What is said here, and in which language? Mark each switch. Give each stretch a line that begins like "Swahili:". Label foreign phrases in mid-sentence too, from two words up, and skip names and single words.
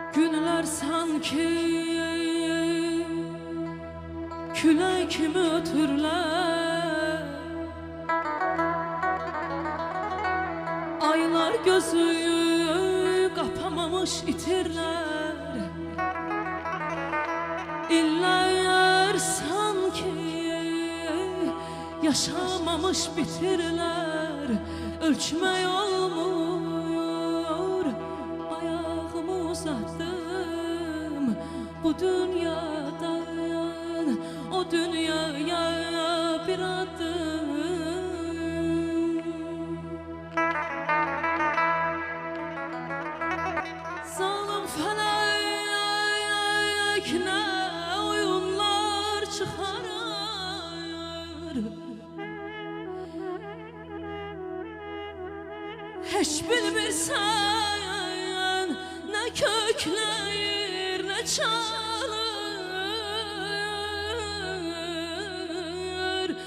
Azerbaijani: Günler sanki külək kimi ötürlər, aylar gözü kapamamış itirlər. İllər sanki yaşamamış bitirlər. Ölçmək olmur,
Turkish: ayağımı uzattım bu dünyadan o dünyaya bir adım. Zalim felek ne oyunlar çıkarır,
Azerbaijani: hiç bilmirsən ne kökləyir ne çalır.